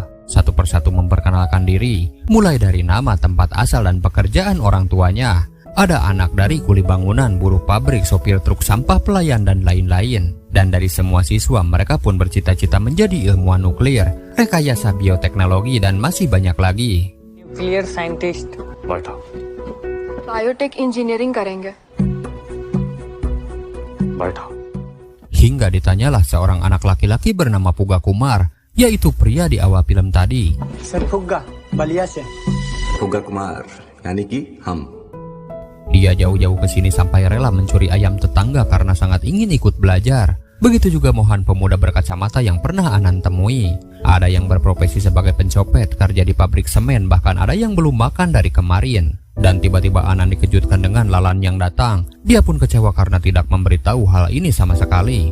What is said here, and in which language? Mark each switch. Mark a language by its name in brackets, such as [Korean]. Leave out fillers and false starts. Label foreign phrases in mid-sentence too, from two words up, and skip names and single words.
[Indonesian] Satu persatu memperkenalkan diri, mulai dari nama, tempat asal dan pekerjaan orang tuanya. Ada anak dari kuli bangunan, buruh pabrik, sopir truk sampah, pelayan dan lain-lain. Dan dari semua siswa mereka pun bercita-cita menjadi ilmuwan nuklir, rekayasa bioteknologi dan masih banyak lagi. [English] Nuclear scientist. biotech engineering [Hindi] करेंगे। [Indonesian] Hingga ditanyalah seorang anak laki-laki bernama Puga Kumar, yaitu pria di awal film tadi. [Hindi] Sir Fugga, बलिया से। फुग्गा कुमार यानी कि हम। [Indonesian] Dia jauh-jauh ke sini sampai rela mencuri ayam tetangga karena sangat ingin ikut belajar. Begitu juga Mohan, pemuda berkacamata yang pernah Anand temui. Ada yang berprofesi sebagai pencopet, kerja di pabrik semen, bahkan ada yang belum makan dari kemarin. Dan tiba-tiba Anand dikejutkan dengan Lalan yang datang. Dia pun kecewa karena tidak memberitahu hal ini sama sekali.